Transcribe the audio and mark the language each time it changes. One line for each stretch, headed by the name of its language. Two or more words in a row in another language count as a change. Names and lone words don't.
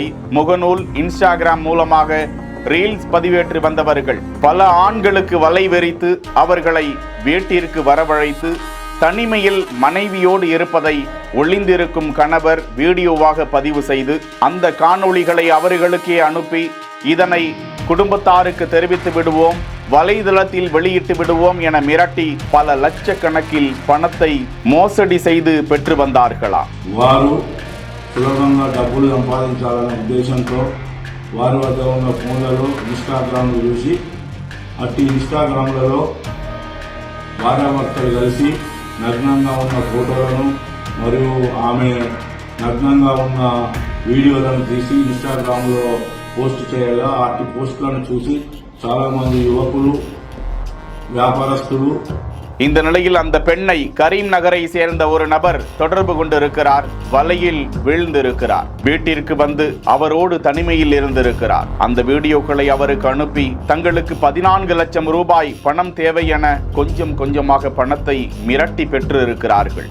Tamil: முகநூல், இன்ஸ்டாகிராம் மூலமாக ரீல்ஸ் பதிவேற்றி வந்தவர்கள் பல ஆண்களுக்கு வலை வெறித்து அவர்களை வீட்டிற்கு வரவழைத்து தனிமையில் மனைவியோடு இருப்பதை ஒளிந்திருக்கும் கணவர் வீடியோவாக பதிவு செய்து அந்த காணொளிகளை அவர்களுக்கே அனுப்பி இதனை குடும்பத்தாருக்கு தெரிவித்து விடுவோம், வலைதளத்தில் வெளியிட்டு விடுவோம் என மிரட்டி பல லட்சக்கணக்கில் பணத்தை மோசடி செய்து பெற்று வந்தார்களா?
Telugu: వారు సులభంగా డబ్బులు సంపాదించాలనే ఉద్దేశంతో వారి వద్ద ఉన్న ఫోన్లలో ఇన్స్టాగ్రామ్లు చూసి అట్టి ఇన్స్టాగ్రామ్లలో భార్యాభర్తలు కలిసి నగ్నంగా ఉన్న ఫోటోలను మరియు ఆమె నగ్నంగా ఉన్న వీడియోలను తీసి ఇన్స్టాగ్రామ్లో పోస్ట్ చేయగా అట్టి పోస్టులను చూసి చాలామంది యువకులు, వ్యాపారస్తులు
Tamil: இந்த நிலையில் அந்த பெண்ணை கரீம் நகரை சேர்ந்த ஒரு நபர் தொடர்பு கொண்டிருக்கிறார். வலையில் வீழ்ந்திருக்கிறார். வீட்டிற்கு வந்து அவரோடு தனிமையில் இருந்திருக்கிறார். அந்த வீடியோக்களை அவருக்கு அனுப்பி தங்களுக்கு 14 லட்சம் ரூபாய் பணம் தேவை என கொஞ்சம் கொஞ்சமாக பணத்தை மிரட்டி பெற்று இருக்கிறார்கள்.